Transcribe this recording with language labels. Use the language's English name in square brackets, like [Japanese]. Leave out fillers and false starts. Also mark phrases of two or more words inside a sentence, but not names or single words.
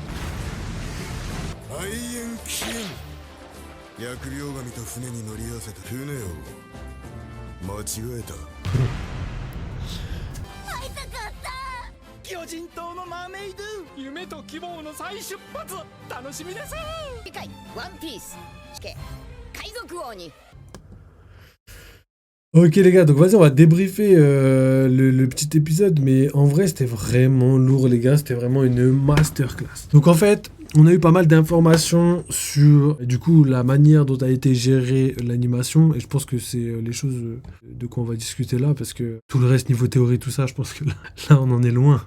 [Japanese] 愛煙危険疫病神と船に乗り合わせた船を間違えた会いたかった魚人島のマーメイド夢と希望の再出発楽しみです次回ワンピース海賊王に [French] Ok les gars, donc vas-y on va débriefer le petit épisode, mais en vrai c'était vraiment lourd les gars, c'était vraiment une masterclass. Donc en fait, on a eu pas mal d'informations sur du coup la manière dont a été gérée l'animation, et je pense que c'est les choses de quoi on va discuter là, parce que tout le reste niveau théorie, tout ça, je pense que là on en est loin.